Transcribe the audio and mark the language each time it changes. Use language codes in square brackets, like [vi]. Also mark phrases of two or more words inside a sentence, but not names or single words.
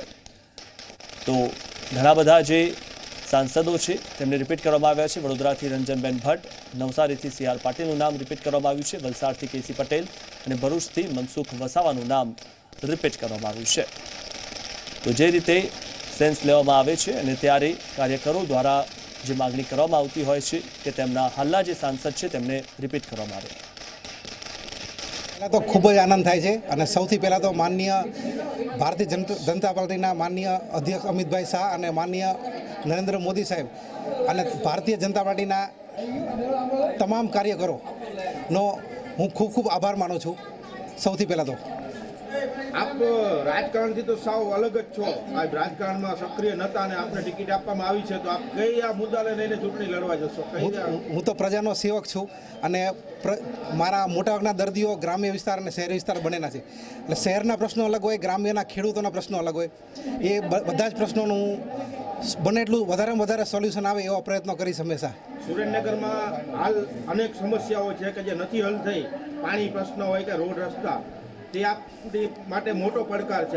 [gu] તો ઘણા બધા જે સાંસદો છે તેમને રિપીટ કરવામાં આવ્યા છે। વડોદરાથી રંજનબેન ભટ્ટ, નવસારીથી સીઆર પાટીલનું નામ રિપીટ કરવામાં આવ્યું છે। વલસાડથી કેસી પટેલ અને ભરૂચથી મનસુખ વસાવાનું નામ રિપીટ કરવામાં આવ્યું છે। તો જે રીતે સેન્સ લેવામાં આવે છે અને ત્યારે કાર્યકરો દ્વારા જે માગણી કરવામાં આવતી હોય છે કે તેમના હાલના જે સાંસદ છે તેમને રિપીટ કરવામાં આવે। પહેલા તો ખૂબ જ આનંદ થાય છે અને સૌથી પહેલા તો માનનીય ભારતીય જનતા પાર્ટીના માનનીય અધ્યક્ષ અમિત ભાઈ શાહ અને માનનીય નરેન્દ્ર મોદી સાહેબ અને ભારતીય જનતા પાર્ટીના તમામ કાર્યકરોનો હું ખૂબ ખૂબ આભાર માનું છું। સૌથી પહેલા તો આપ રાજકારણ થી તો સાવ અલગ જ છો। આજ રાજકારણ મેં સક્રિય નતા ને આપને ટિકિટ આપવામાં આવી છે તો આપ કઈ આ મુદ્દાને લઈને ચૂંટણી લડવા જશો? હું તો પ્રજાનો સેવક છું અને મારા મોટાભાગના દર્દીઓ ગ્રામ્ય વિસ્તાર અને શહેરી વિસ્તાર બનેના છે। એટલે શહેરના પ્રશ્નો અલગ હોય, ગ્રામ્યના ખેડૂતોના પ્રશ્નો અલગ હોય। એ બધા જ પ્રશ્નોનું બને એટલું વધારેમાં વધારે સોલ્યુશન આવે એવા પ્રયત્નો કરીશ હંમેશા। સુરેન્દ્રનગરમાં હાલ અનેક સમસ્યાઓ છે કે જે નથી હલ થઈ। પાણી પ્રશ્ન હોય કે રોડ રસ્તા તે આપણી માટે મોટો પડકાર છે।